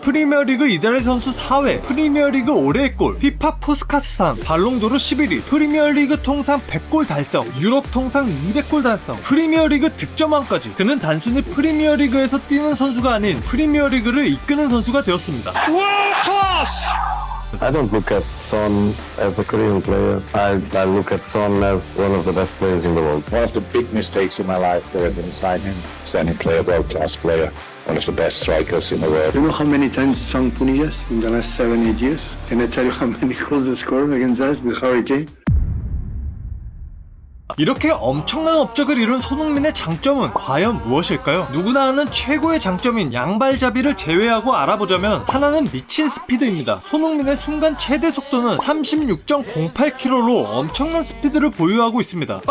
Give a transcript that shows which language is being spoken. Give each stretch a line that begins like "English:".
Korean: 프리미어리그 이달의 선수 4회, 프리미어리그 올해의 골, 피파 푸스카스상, 발롱도르 11위, 프리미어리그 통산 100골 달성, 유럽 통산 200골 달성, 프리미어리그 득점왕까지. 그는 단순히 프리미어리그에서 뛰는 선수가 아닌 프리미어리그를 이끄는 선수가 되었습니다.
English: I don't look at Son as a Korean player. I look at Son as one of the best players in the world. One of the big mistakes in my life when I signed him. Standing player, world-class player, one of the best strikers in the world. You know how many times Son punished us in the last 7-8 years? Can I tell you how many goals they scored against us with Hurricane?
Korean: 이렇게 엄청난 업적을 이룬 손흥민의 장점은 과연 무엇일까요? 누구나 아는 최고의 장점인 양발잡이를 제외하고 알아보자면 하나는 미친 스피드입니다. 손흥민의 순간 최대 속도는 36.08km로 엄청난 스피드를 보유하고 있습니다.